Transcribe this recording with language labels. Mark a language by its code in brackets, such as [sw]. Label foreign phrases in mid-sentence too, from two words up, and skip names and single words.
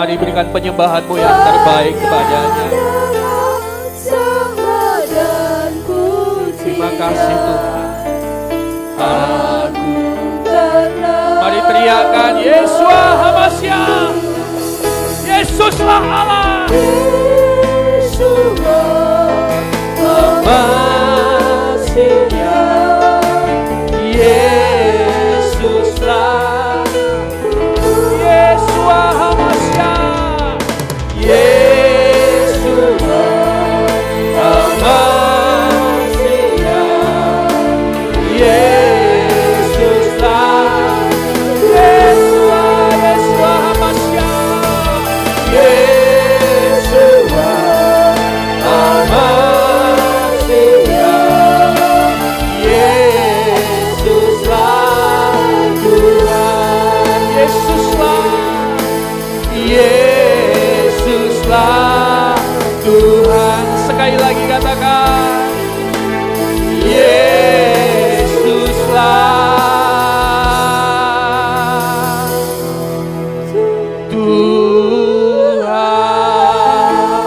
[id] Mari berikan penyembahanmu yang terbaik kepadanya. Terima kasih Tuhan. Mari teriakan [he] ישוע המשיח, [id] Yesuslah Allah. [he] ישוע המשיח, Yesuslah, ישוע המשיח, ישוע המשיח, Yesuslah, ישוע, ישוע המשיח, ישוע HaMashiach, [id] Yesuslah Tuhan, Yesuslah Tuhan. Sekali lagi katakan, Yesuslah Tuhan.